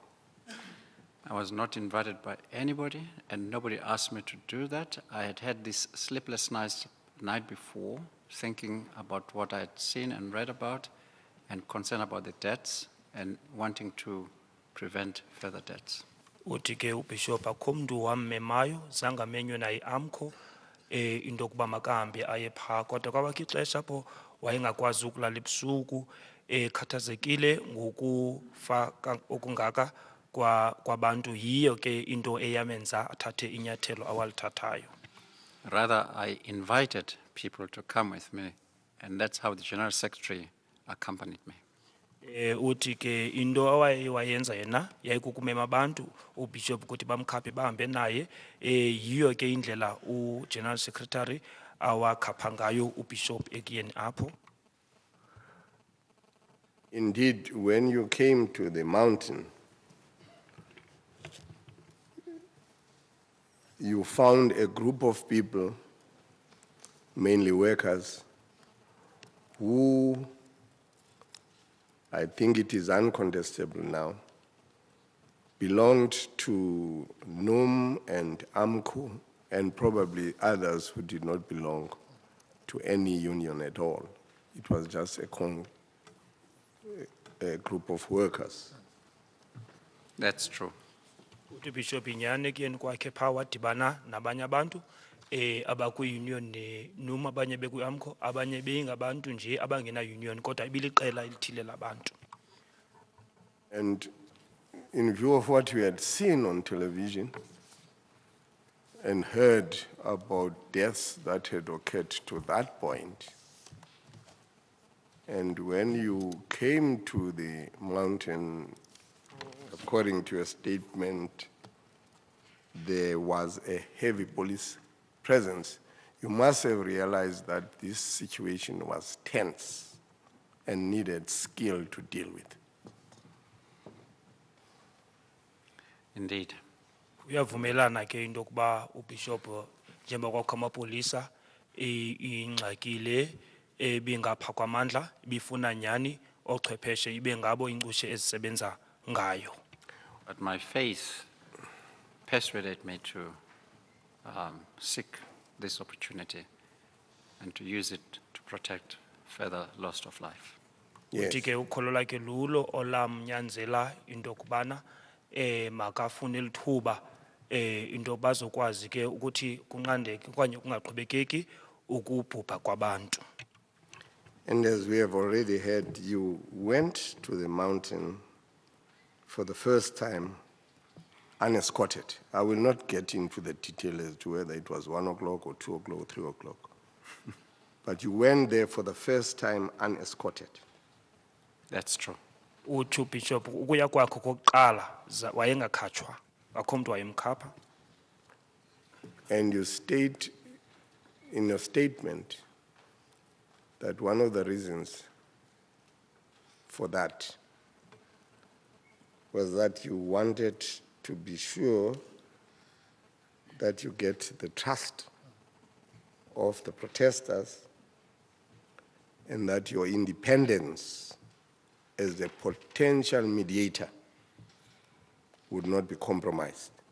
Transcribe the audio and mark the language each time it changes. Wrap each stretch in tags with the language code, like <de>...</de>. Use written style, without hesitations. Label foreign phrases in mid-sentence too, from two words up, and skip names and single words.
<en>I was not invited by anybody, and nobody asked me to do that. I had had this sleepless night before, thinking about what I had seen and read about, and concerned about the debts, and wanting to prevent further debts.</en> <xh>Uthi ke uBishop akho mntu wammemayo zange amenywe naye AMCO into yokuba makahambe aye phaa kodwa kwabakho ixesha apho wayengakwazi ukulala ebusuku ekhathazekile ngokufa okungaka kwabantu yiyo ke into eyamenza athathe inyathelo awalithathayo.</xh> <en>Rather, I invited people to come with me, and that's how the General Secretary accompanied me.</en> <xh>Uthi ke into awayenza yena yayikukumema abantu uBishop ukuthi bamkhaphe bahambe naye yiyo ke indlela uGeneral Secretary awakhapha ngayo uBishop ekuyeni apho.</xh> <en>Indeed, when you came to the mountain, you found a group of people, mainly workers, who I think it is uncontestable now, belonged to NUM and AMCO, and probably others who did not belong to any union at all. It was just a group of workers. That's true.</en> <xh>uthi Bishop inyani ekuyeni kwakhe phaa wadibana nabanye abantu abakwi-union noma abanye bekwi-AMCO abanye beyingabantu nje abangena-union kodwa ibiliqela elithile labantu.</xh> <en>And in view of what we had seen on television and heard about deaths that had occurred to that point, and when you came to the mountain, according to your statement, there was a heavy police presence, you must have realized that this situation was tense and needed skill to deal with. Indeed.</en> <xh>Uyavumelana ke into yokuba uBishop njengoba kwakho amapolisa ingxaki le ebingapha kwamandla ibifuna nyani ochwepheshe ibe ngabo incutshe ezisebenza ngayo.</xh> <en>But my faith persuaded me to seek this opportunity and to use it to protect further loss of life.</en> <xh>Uthi ke ukholo lakhe lulo olamnyanzela into kubana makafune lithuba into bazokwazi ke ukuthi kunqandeke okanye kungaqhubekeki ukubhubha kwabantu.</xh> <en>And as we have already heard, you went to the mountain for the first time unescorted. I will not get into the detail as to whether it was 1 o'clock or 2 o'clock or 3 o'clock. But you went there for the first time unescorted. That's true.</en> <xh>Uthi uBishop ukuya kwakho kokuqala wayengakhatshwa akho umuntu wayemkhapha.</xh> <en>And you state in your statement that one of the reasons for that was that you wanted to be sure that you get the trust of the protesters and that your independence as a potential mediator would not be compromised.</en>